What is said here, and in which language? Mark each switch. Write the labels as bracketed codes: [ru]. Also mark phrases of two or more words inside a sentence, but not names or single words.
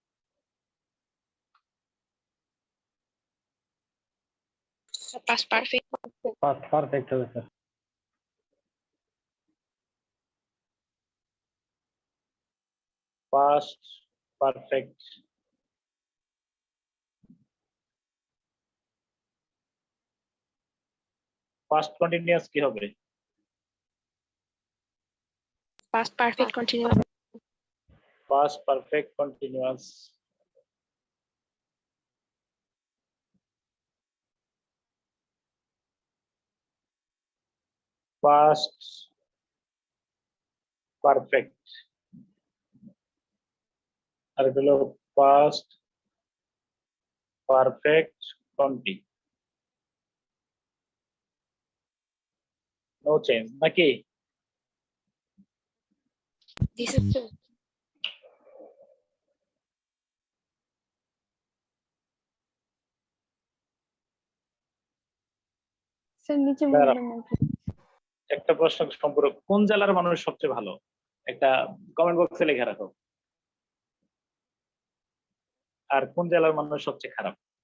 [en] Past perfect. Past perfect [bn] হবে স্যার। [en] Past perfect. Past continuous [bn] কি হবে? [en] Past perfect continuous. Past perfect continuous। Past perfect আর হলো past perfect conti, no change নাকি? This is true. [bn] স্যার নিচে দাঁড়াও, বলবেন না। একটা প্রশ্ন সম্পর্ক, কোন জেলার মানুষ সবচেয়ে ভালো? একটা কমেন্ট বক্সে লিখে রাখো। আর কোন জেলার মানুষ সবচেয়ে খারাপ?